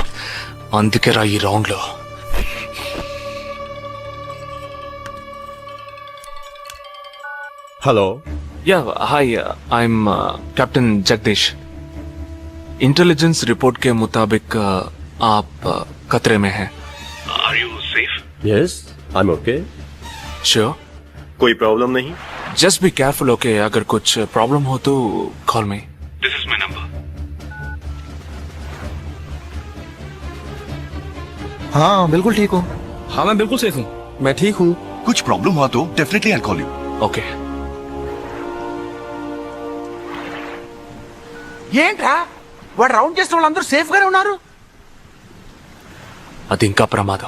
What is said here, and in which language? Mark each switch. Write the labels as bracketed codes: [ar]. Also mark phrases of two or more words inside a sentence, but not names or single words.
[te] అందుకే రా ఈ రౌండ్ లో. [en] Hello. Ya hi, I am Captain Jagdish. intelligence report [hi] के मुताबिक आप खतरे में हैं. [en] Are you safe? Yes, I am OK. श्योर, [hi] कोई प्रॉब्लम नहीं? [en] Just be careful, OK? [hi] अगर कुछ प्रॉब्लम हो तो [en] call me, this is my number. [hi] हाँ बिल्कुल ठीक हो। हाँ मैं बिल्कुल सेफ हूँ, मैं ठीक हूँ। कुछ प्रॉब्लम हुआ तो [en] definitely I call you. ओके। [te] ఏంట్రా వాడు రౌండ్ చేసిన వాళ్ళందరూ సేఫ్ గానే ఉన్నారు? అది ఇంకా ప్రమాదం.